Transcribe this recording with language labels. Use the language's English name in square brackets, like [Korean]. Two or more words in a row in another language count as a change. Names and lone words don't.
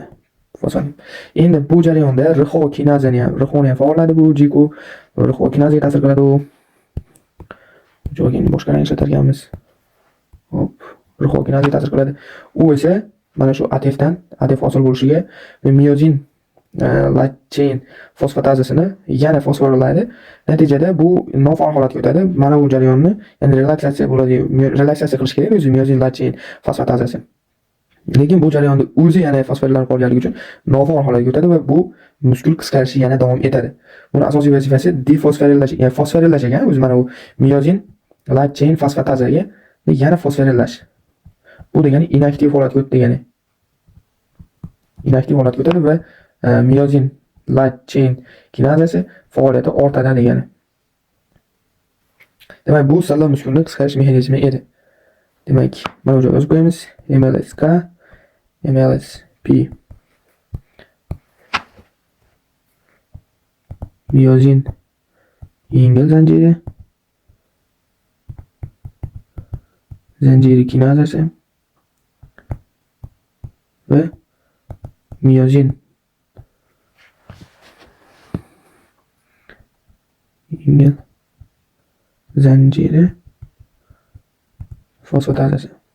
[Uzbek] Endi bu jarayonda RHO kinazani ham faolladi, bu GQ RHO kinazaga ta'sir qiladi. U joyga boshqa rang ishlatarganmiz. Hop, RHO kinazaga ta'sir qiladi. U esa mana shu ATF hosil bo'lishiga miozin [English] light chain [Uzbek] fosfatazasini yana fosforilaydi. Natijada bu nofaol holatga o'tadi. Mana bu jarayonni, ya'ni relaksatsiya qilish kerak o'zi miozin [English] light chain [Uzbek] fosfatazasi. Lekin bu jarayonda o'zi yana fosforilanib qolganligi uchun nofaol holatga o'tadi va bu muskul qisqarishi yana davom etadi. Buni asosiy vazifasi defosforillash, ya'ni fosforillash ekan, o'zi mana bu miozin [English] light chain [Uzbek] fosfatazaga yana fosforillash. Bu degani inaktiv holatga o'tdi degani. Inaktiv holatga o'tadi va miozin [English] light chain [Uzbek] kinazasi faoliyati ortadi degani. Demak, bu silliq muskulni qisqarish mexanizmi edi. Demak, mana bu joyga yozib qo'yamiz. MLSK, MLSP. Miozin yengil zanjiri kinazasi va miozin yengil zanjiri fosfatazasi.